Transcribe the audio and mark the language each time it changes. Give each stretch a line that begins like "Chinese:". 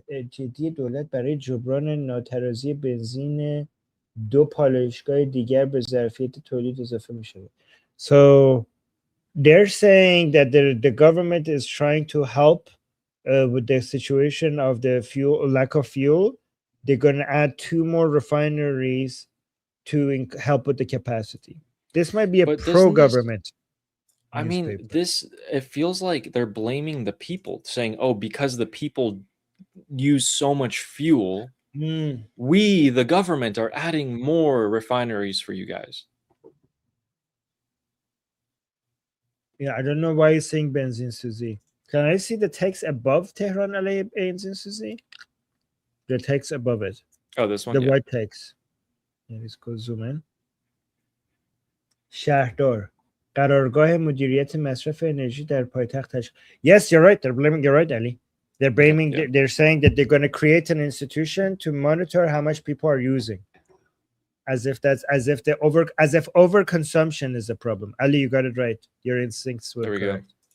Persian: جدی دولت برای جبران ناترازی بنزین 2 پالایشگاه دیگر به ظرفیت تولید اضافه میشه.
English: So they're saying that the government is trying to help with the situation of the lack of fuel. They're going to add 2 more refineries to help with the capacity. This might be a pro-government. I mean, it feels like they're blaming the people, saying, oh, because the people use so much fuel, we, the government, are adding more refineries for you guys. Yeah, I don't know why you're saying benzin suzi. Can I see the text above Tehran alayhi benzin suzi? The text above it. Oh, this one? The white text. Yeah, let's go zoom in.
Persian: شهردار قرارگاه مدیریت مصرف انرژی در پایتخت تشکیل.
English: Yes, you're right. You're right, Ali. They're blaming. Yeah. They're saying that they're going to create an institution to monitor how much people are using, as if overconsumption is a problem. Ali, you got it right. Your instincts were correct.